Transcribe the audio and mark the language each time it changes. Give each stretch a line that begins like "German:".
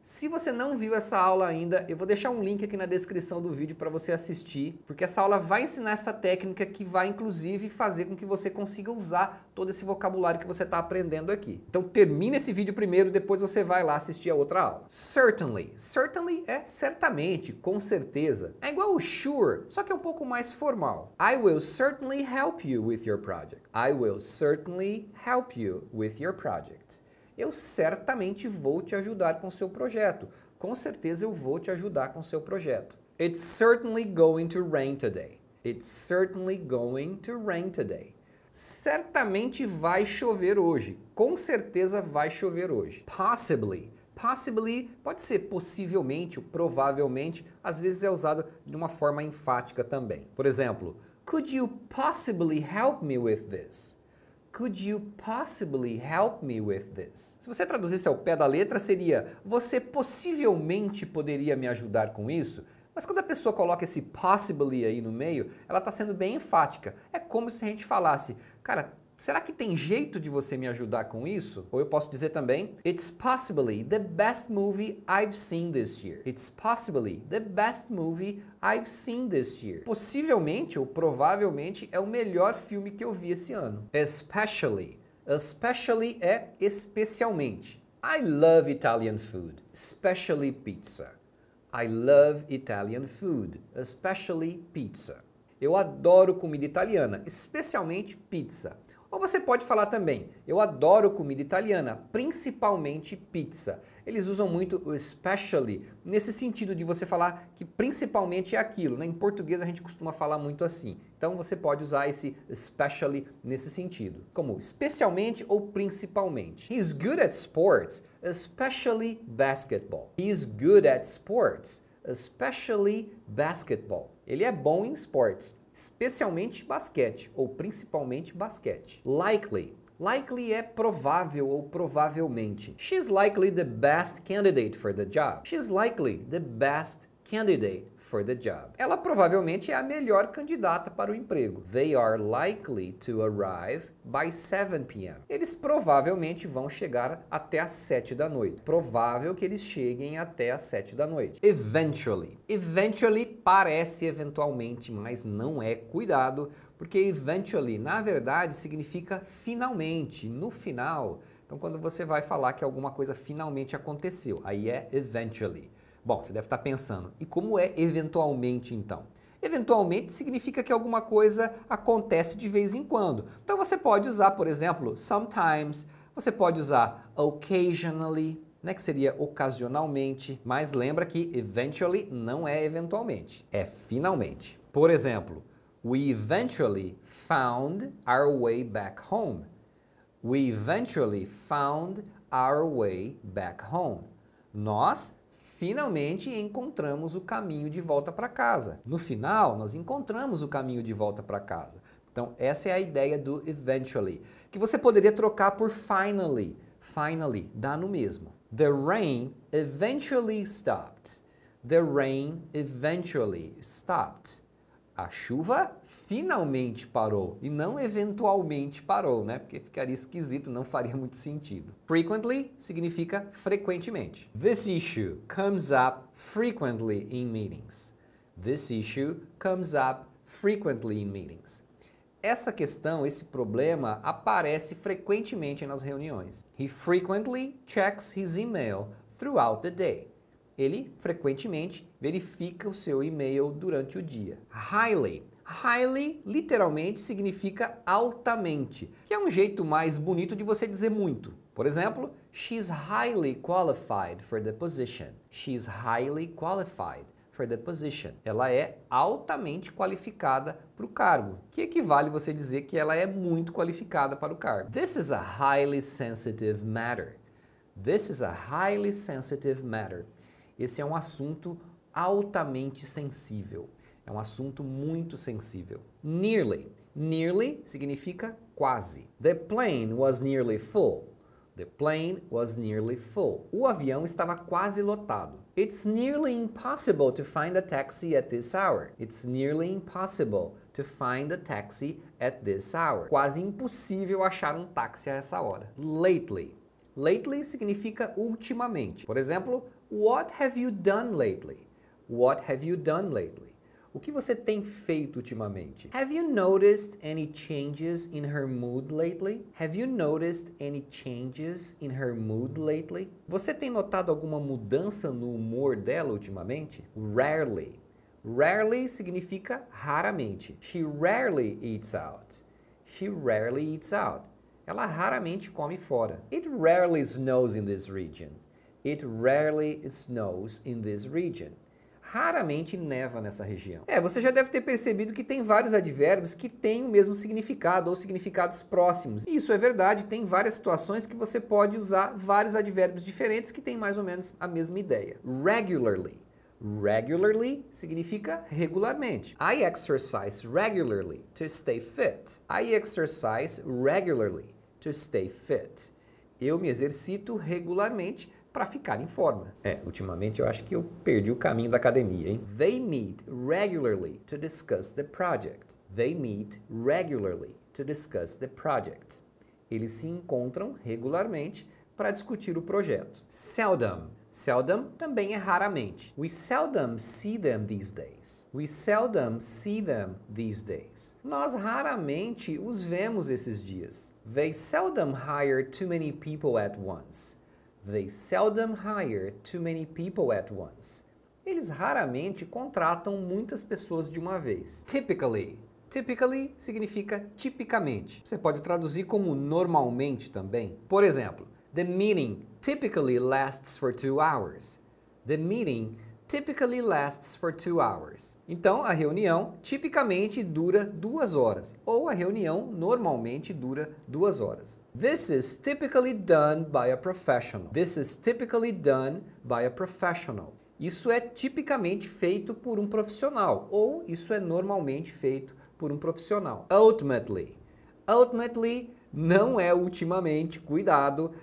Portuguese: Se você não viu essa aula ainda, eu vou deixar um link aqui na descrição do vídeo para você assistir, porque essa aula vai ensinar essa técnica que vai, inclusive, fazer com que você consiga usar todo esse vocabulário que você está aprendendo aqui. Então termina esse vídeo primeiro, depois você vai lá assistir a outra aula. Certainly. Certainly é certamente, com certeza. É igual o sure, só que é um pouco mais formal.
English: I will certainly help you with your project. I will certainly help you with your project.
Portuguese: Eu certamente vou te ajudar com seu projeto. Com certeza eu vou te ajudar com seu projeto.
English: It's certainly going to rain today. It's certainly going to rain today.
Portuguese: Certamente vai chover hoje. Com certeza vai chover hoje. Possibly. Possibly pode ser possivelmente ou provavelmente, às vezes é usado de uma forma enfática também. Por exemplo,
English: could you possibly help me with this? Could you possibly help me with this?
Portuguese: Se você traduzisse ao pé da letra, seria você possivelmente poderia me ajudar com isso? Mas quando a pessoa coloca esse possibly aí no meio, ela está sendo bem enfática. É como se a gente falasse, cara, será que tem jeito de você me ajudar com isso? Ou eu posso dizer também,
English: it's possibly the best movie I've seen this year. It's possibly the best movie I've seen this year.
Portuguese: Possivelmente ou provavelmente é o melhor filme que eu vi esse ano. Especially. Especially é especialmente.
English: I love Italian food, especially pizza. I love Italian food, especially pizza.
Portuguese: Eu adoro comida italiana, especialmente pizza. Ou você pode falar também, eu adoro comida italiana, principalmente pizza. Eles usam muito o especially nesse sentido de você falar que principalmente é aquilo, né? Em português a gente costuma falar muito assim. Então você pode usar esse especially nesse sentido, como especialmente ou principalmente.
English: He's good at sports, especially basketball. He's good at sports, especially basketball.
Portuguese: Ele é bom em esportes, especialmente basquete ou principalmente basquete. Likely. Likely é provável ou provavelmente.
English: She's likely the best candidate for the job. She's likely the best candidate for the job.
Portuguese: Ela provavelmente é a melhor candidata para o emprego.
English: They are likely to arrive by 7 p.m.
Portuguese: Eles provavelmente vão chegar até às 7 da noite. Provável que eles cheguem até às 7 da noite. Eventually. Eventually parece eventualmente, mas não é. Cuidado, porque eventually, na verdade, significa finalmente, no final. Então, quando você vai falar que alguma coisa finalmente aconteceu, aí é eventually. Bom, você deve estar pensando, e como é eventualmente então? Eventualmente significa que alguma coisa acontece de vez em quando. Então você pode usar, por exemplo, sometimes, você pode usar occasionally, né, que seria ocasionalmente, mas lembra que eventually não é eventualmente, é finalmente. Por exemplo,
English: we eventually found our way back home. We eventually found our way back home.
Portuguese: Nós finalmente encontramos o caminho de volta para casa. No final, nós encontramos o caminho de volta para casa. Então, essa é a ideia do eventually, que você poderia trocar por finally. Finally, dá no mesmo.
English: The rain eventually stopped. The rain eventually stopped.
Portuguese: A chuva finalmente parou e não eventualmente parou, né? Porque ficaria esquisito, não faria muito sentido. Frequently significa frequentemente.
English: This issue comes up frequently in meetings. This issue comes up frequently in meetings.
Portuguese: Essa questão, esse problema, aparece frequentemente nas reuniões.
English: He frequently checks his email throughout the day.
Portuguese: Ele frequentemente verifica o seu e-mail durante o dia. Highly. Highly literalmente significa altamente, que é um jeito mais bonito de você dizer muito. Por exemplo,
English: she's highly qualified for the position. She's highly qualified for the position.
Portuguese: Ela é altamente qualificada para o cargo, que equivale você dizer que ela é muito qualificada para o cargo.
English: This is a highly sensitive matter. This is a highly sensitive matter.
Portuguese: Esse é um assunto altamente sensível. É um assunto muito sensível. Nearly. Nearly significa quase.
English: The plane was nearly full. The plane was nearly full.
Portuguese: O avião estava quase lotado.
English: It's nearly impossible to find a taxi at this hour. It's nearly impossible to find a taxi at this hour.
Portuguese: Quase impossível achar um táxi a essa hora. Lately. Lately significa ultimamente. Por exemplo,
English: what have you done lately? What have you done lately?
Portuguese: O que você tem feito ultimamente?
English: Have you noticed any changes in her mood lately? Have you noticed any changes in her mood lately?
Portuguese: Você tem notado alguma mudança no humor dela ultimamente? Rarely. Rarely significa raramente.
English: She rarely eats out. She rarely eats out.
Portuguese: Ela raramente come fora.
English: It rarely snows in this region. It rarely snows in this region.
Portuguese: Raramente neva nessa região. Você já deve ter percebido que tem vários advérbios que têm o mesmo significado ou significados próximos. E isso é verdade, tem várias situações que você pode usar vários advérbios diferentes que têm mais ou menos a mesma ideia. Regularly. Regularly significa regularmente.
English: I exercise regularly to stay fit. I exercise regularly to stay fit.
Portuguese: Eu me exercito regularmente para ficar em forma. Ultimamente eu acho que eu perdi o caminho da academia, hein?
English: They meet regularly to discuss the project. They meet regularly to discuss the project.
Portuguese: Eles se encontram regularmente para discutir o projeto. Seldom. Seldom também é raramente.
English: We seldom see them these days. We seldom see them these days.
Portuguese: Nós raramente os vemos esses dias.
English: They seldom hire too many people at once. They seldom hire too many people at once.
Portuguese: Eles raramente contratam muitas pessoas de uma vez. Typically. Typically significa tipicamente. Você pode traduzir como normalmente também. Por exemplo,
English: the meeting typically lasts for 2 hours. The meeting typically lasts for 2 hours.
Portuguese: Então, a reunião tipicamente dura 2 horas, ou a reunião normalmente dura 2 horas.
English: This is typically done by a professional. This is typically done by a professional.
Portuguese: Isso é tipicamente feito por um profissional, ou isso é normalmente feito por um profissional. Ultimately. Ultimately Não é ultimamente, cuidado.